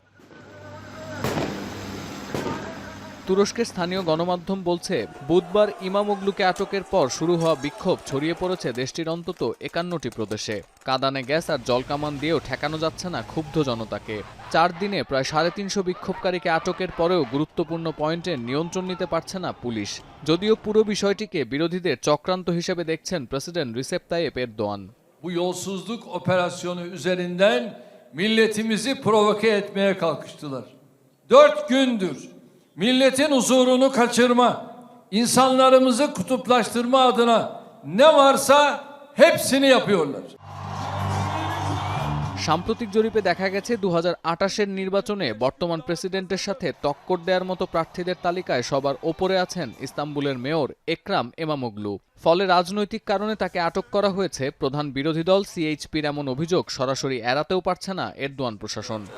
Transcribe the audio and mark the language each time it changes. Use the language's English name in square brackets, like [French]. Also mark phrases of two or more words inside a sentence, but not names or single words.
[Bangla] তুরস্কের স্থানীয় গণমাধ্যম বলছে, বুধবার ইমামোগলুকে আটকের পর শুরু হওয়া বিক্ষোভ ছড়িয়ে পড়েছে দেশটির অন্তত ৫১টি প্রদেশে। কাঁদানে গ্যাস আর জলকামান দিয়েও ঠেকানো যাচ্ছে না ক্ষুব্ধ জনতাকে। ৪ দিনে প্রায় ৩৫০ বিক্ষোভকারীকে আটকের পরেও গুরুত্বপূর্ণ পয়েন্টে নিয়ন্ত্রণ নিতে পারছে না পুলিশ। যদিও পুরো বিষয়টিকে বিরোধীদের চক্রান্ত হিসেবে দেখছেন প্রেসিডেন্ট রিসেপ তাইয়েপ এরদোয়ান। [Turkish] Bu yolsuzluk operasyonu üzerinden milletimizi provoke etmeye kalkıştılar. 4 gündür milletin huzurunu kaçırma, insanlarımızı kutuplaştırma adına ne varsa hepsini yapıyorlar. [Bangla] সাম্প্রতিক জরিপে দেখা গেছে ২০২৮-এর নির্বাচনে বর্তমান প্রেসিডেন্টের সাথে টক্কর দেওয়ার মতো প্রার্থীদের তালিকায় সবার ওপরে আছেন ইস্তাম্বুলের মেয়র একরাম ইমামোগলু। ফলে রাজনৈতিক কারণে তাকে আটক করা হয়েছে। প্রধান বিরোধী দল সিএইচপির এমন অভিযোগ সরাসরি এড়াতেও পারছে না এরদোয়ান প্রশাসন।